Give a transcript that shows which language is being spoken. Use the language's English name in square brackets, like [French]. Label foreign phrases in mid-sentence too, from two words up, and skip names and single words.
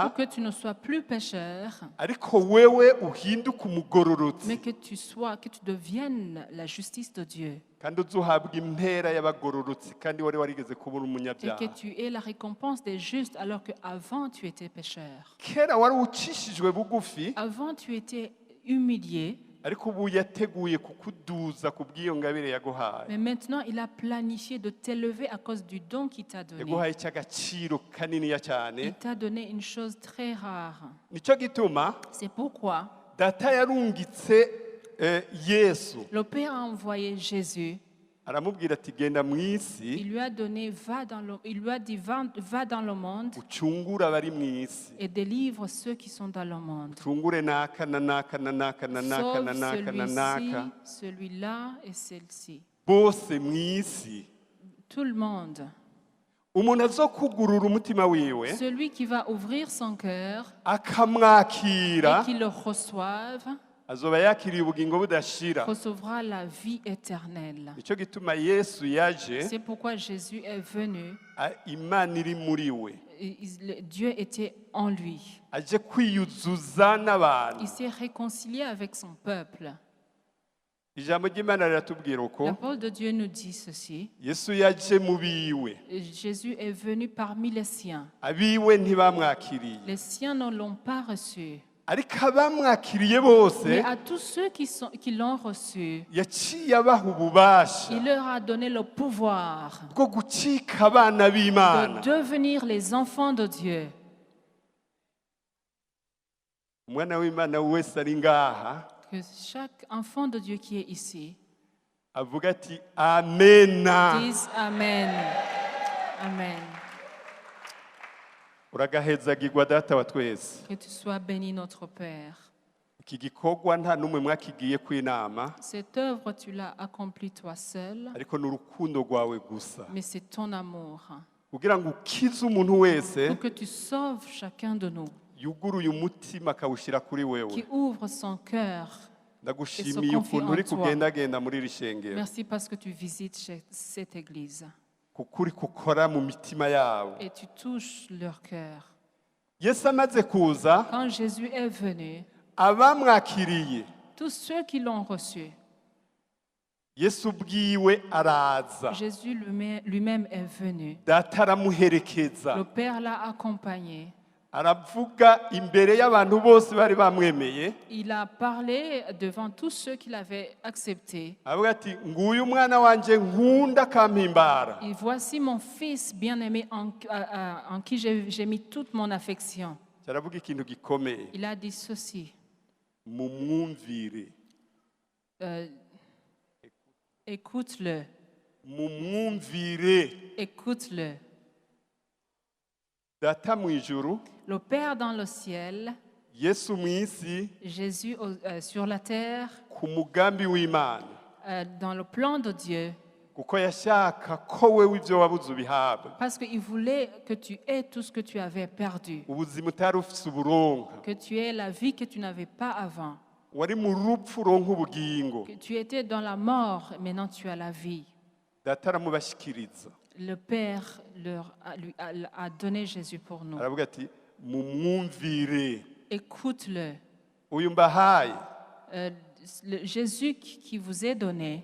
[French] Pour que tu ne sois plus pécheur. [Rundi] Ariko wewe uhinduke umugororotsi. [French] Mais que tu deviennes la justice de Dieu. [Rundi] Kandi uzuhabwa impera y'abagororotsi kandi wari warigeze kuba uri Et umunyabyaha. [French] que tu aies la récompense des justes alors qu'avant tu étais pécheur. [Rundi] Kera wari ucishijwe bugufi. [French] Avant tu étais humilié. [Rundi] Ariko ubu yateguye kukuduza kubw'iyo ngabire yaguhaye. [French] Mais maintenant il a planifié de t'élever à cause du don qu'il t'a donné. [Rundi] Yaguhaye cy'agaciro kaniniya cyane. [French] Il t'a donné une chose très rare. [Rundi] Nico gituma. [French] C'est pourquoi [Rundi] Data yarungitse Yesu. [French] Le Père a envoyé Jésus. [Rundi] Aramubwira ati genda mu isi. [French] Il lui a dit va dans le monde. [Rundi] Ucungure abari mu isi. [French] Et délivre ceux qui sont dans le monde. [Rundi] Ucungure naka na naka na naka na naka na naka na naka. [French] Celui-là et celle-ci. [Rundi] Bose mu isi. [French] Tout le monde. [Rundi] Umuntu azokugurura umutima wiwe. [French] Celui qui va ouvrir son cœur. [Rundi] Akamwakira. [French] Et qui le reçoive. [Rundi] Azoba yakiriye ubugingo budashira. [French] Recevra la vie éternelle. [Rundi] Nico gituma Yesu yaje. [French] C'est pourquoi Jésus est venu. [Rundi] Imana iri muri we. [French] Dieu était en lui. [Rundi] Aje kwiyuzuza n'abantu. [French] Il s'est réconcilié avec son peuple. [Rundi] ijambo ry'Imana riratubwira La uko [French] parole de Dieu nous dit ceci. [Rundi] Yesu yaje mu biwe, [French] Jésus est venu parmi les siens. [Rundi] abiwe ntibamwakiriye, [French] Les siens ne l'ont pas reçu. [Rundi] ariko abamwakiriye bose [French] Mais à tous ceux qui l'ont reçu, [Rundi] yaciye abaha ububasha [French] il leur a donné le pouvoir [Rundi] bwo gucika abana b'Imana. [French] de devenir les enfants de Dieu. [Rundi] Umwana w'Imana wese ari ngaha [French] Que chaque enfant de Dieu qui est ici [Rundi] avuga ati amena. [French] dise Amen. Amen. [Rundi] Uragahezagirwa data wa twese. [French] Que tu sois béni, notre Père. [Rundi] Iki gikorwa nta n'umwe mwakigiye kw'inama, [French] Cette œuvre, tu l'as accomplie toi seul, [Rundi] ariko ni urukundo rwawe gusa, [French] mais c'est ton amour. [Rundi] kugira ngo ukize umuntu wese [French] Pour que tu sauves chacun de nous, [Rundi] yuguruye umutima akawushyira kuri wewe. [French] qui ouvre son cœur. [Rundi] Ndagushimiye [French] Et se confie [Rundi] ukuntu uri [French] en toi. [Rundi] kugendagenda muri iri shengero, [French] Merci parce que tu visites cette église [Rundi] kuko uri gukora mu mitima yabo. [French] et tu touches leur cœur. [Rundi] Yesu amaze kuza, [French] Quand Jésus est venu, [Rundi] abamwakiriye [French] tous ceux qui l'ont reçu, [Rundi] Yesu ubwiwe araza, [French] Jésus lui-même est venu. [Rundi] data aramuherekeza, [French] Le Père l'a accompagné. [Rundi] aravuga imbere y'abantu bose bari bamwemeye, [French] Il a parlé devant tous ceux qui l'avaient accepté. [Rundi] avuga ati nguyu umwana wanje nkunda akampimbara. [French] Et voici mon fils bien-aimé en qui j'ai mis toute mon affection. [Rundi] Aravuga ikintu gikomeye, [French] Il a dit ceci. [Rundi] mumwumvire, [French] Écoute-le. [Rundi] mumwumvire. [French] Écoute-le. [Rundi] Data mu ijuru, [French] Le Père dans le ciel, [Rundi] Yesu mu isi, [French] Jésus sur la terre, [Rundi] ku mugambi w'Imana, [French] dans le plan de Dieu, [Rundi] kuko yashaka ko wewe ibyo wabuze ubihabwa, [French] parce qu'il voulait que tu aies tout ce que tu avais perdu, [Rundi] ubuzima utari ufise uburonka, [French] que tu aies la vie que tu n'avais pas avant, [Rundi] wari mu rupfu uronka ubugingo. [French] que tu étais dans la mort, maintenant tu as la vie. [Rundi] Data aramubashikiriza, [French] Le Père a donné Jésus pour nous. [Rundi] aravuga ati mumwumvire. [French] Écoute-le. [Rundi] Uyu mbahaye [French] Jésus qui vous est donné,